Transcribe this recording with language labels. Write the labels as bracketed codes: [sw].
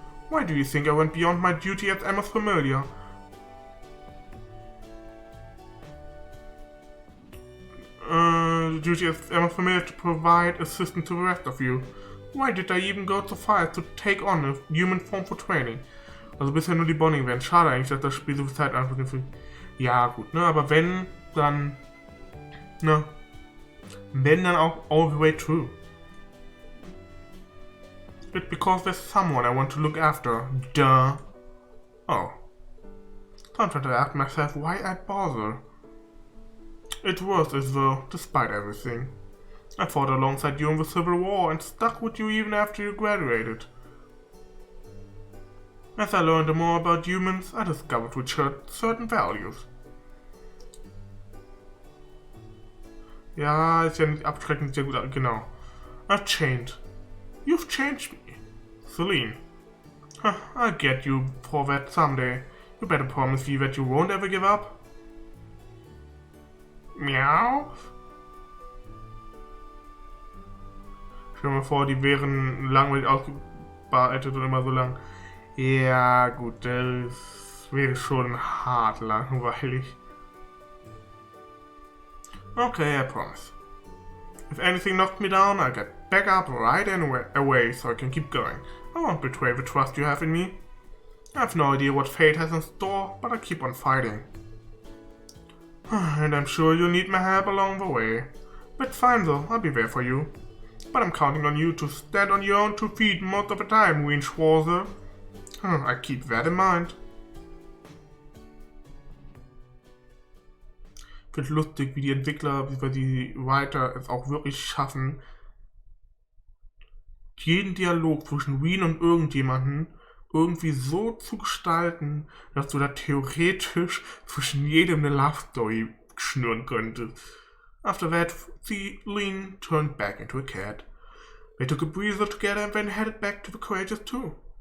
[en] Why do you think I went beyond my duty as Emma's familiar? Duty as Emma's familiar to provide assistance to the rest of you. Why did I even go so far as to take on a human form for training? [de] Also bisher nur die Bonding werden. Schade eigentlich, dass das Spiel so viel Zeit anbringt. Ja gut, ne, aber wenn, dann, ne, wenn dann auch [en] all the way through. It's because there's someone I want to look after. Duh. Oh. Sometimes I ask myself why I bother. It was as though, despite everything, I fought alongside you in the Civil War and stuck with you even after you graduated. As I learned more about humans, I discovered we shared certain values. [de] Ja, ist ja nicht abschreckend, sehr gut, genau. [en] I've changed. You've changed me. Celine. Huh, I'll get you for that someday. You better promise me that you won't ever give up. Miau. [de] Stell dir mal vor, die wären langweilig ausgearbeitet und immer so lang. Ja, gut, das wäre schon hart langweilig. [en] Okay, I promise. If anything knocks me down, I'll get back up right away so I can keep going. I won't betray the trust you have in me. I have no idea what fate has in store, but I keep on fighting. And I'm sure you'll need my help along the way. That's fine though, I'll be there for you. But I'm counting on you to stand on your own 2 feet most of the time, Wien Schwarzer. I keep that in mind. [de] Ich finde es lustig, wie die Entwickler, wie die Writer es auch wirklich schaffen, jeden Dialog zwischen Wien und irgendjemanden irgendwie so zu gestalten, dass du da theoretisch zwischen jedem eine Love Story schnüren könntest. [en] After that, Celine turned back into a cat. They took a breather together and then headed back to the Courageous 2.